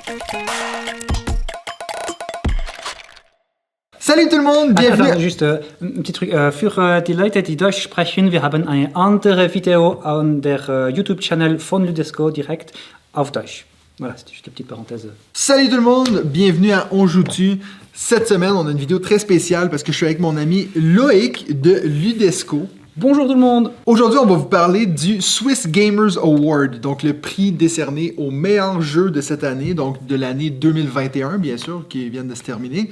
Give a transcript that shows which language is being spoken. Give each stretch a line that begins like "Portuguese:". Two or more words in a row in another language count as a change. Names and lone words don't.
French: Salut tout le monde, bienvenue. Attends, juste ein petit truc.
German: Für die Leute, die Deutsch sprechen, wir haben eine andere Video an der YouTube-Channel von Ludesco direkt auf Deutsch.
French: Voilà, c'était juste une petite parenthèse. Salut tout le monde, bienvenue à On Joue-tu. Cette semaine, on a une vidéo très spéciale parce que je suis avec mon ami Loïc de Ludesco. Bonjour tout le monde. Aujourd'hui, on va vous parler du Swiss Gamers Award, donc le prix décerné aux meilleurs jeux de cette année, donc de l'année 2021, bien sûr, qui vient de se terminer.